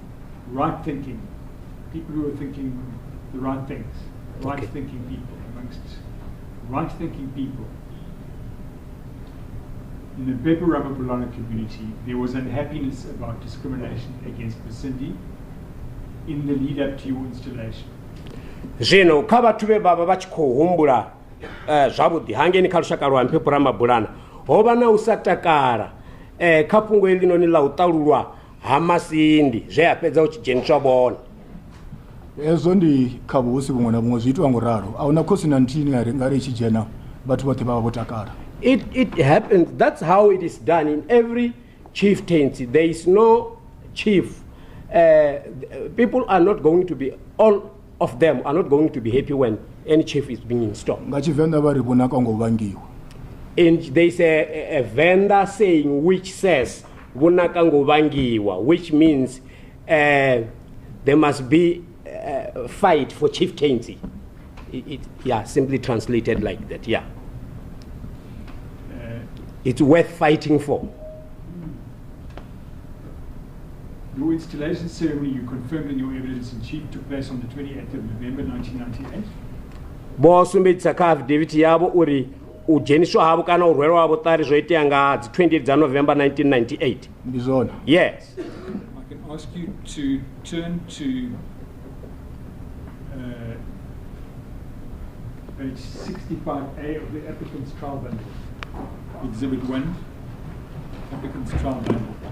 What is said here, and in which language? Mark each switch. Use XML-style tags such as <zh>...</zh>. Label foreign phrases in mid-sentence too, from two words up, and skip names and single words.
<en>right-thinking people who are thinking the right things, right-thinking people, amongst right-thinking people in the Mphephu Ramabulana community, there was unhappiness about discrimination against Masindi in the lead up to your installation.</en> <ve>Zvino kha vhathu ve baba vha tshi khou humbula zwavhuḓi hangeni kha lushaka lwa Mphephu Ramabulana ho vha na u sa takala kha fhungo eḽinoni ḽa u ṱalulwa ha Masindi zwe a fhedza u tshi dzheniswa vhone. Hezwo ndi kha vhuhosi vhuṅwe na vhuṅwe zwi itwa ngoralo a huna khosi na nthihi nga ri i tshi dzhena vhathu vhoṱhe vha vha vho takala.</ve> <en>It happens. That's how it is done in every chieftaincy. There is no chief. People are not going to be, all of them are not going to be happy when any chief is being installed.</en> <ve>Nga Tshivenḓa vha ri vhonaka ngo vangiwa.</ve> <en>And there is a Venda saying which says</en> <ve>vhonaka ngo vangiwa,</ve> <en>which means there must be a fight for chieftaincy. Yeah, simply translated like that. Yeah. It's worth fighting for. Your installation ceremony, you confirmed in your evidence in chief, took place on the 28th of November 1998.</en> <ve>Bo sumbedzisa kha affidavit yavo uri u dzheniswa havo kana u rwelwa havo ṱari zwo itea nga dzi 28 dza November 1998. Ndi zwone.</ve> <en>Yes. I can ask you to turn to page 65A of the applicant's trial bundle. Exhibit 1, applicant's trial bundle.</en>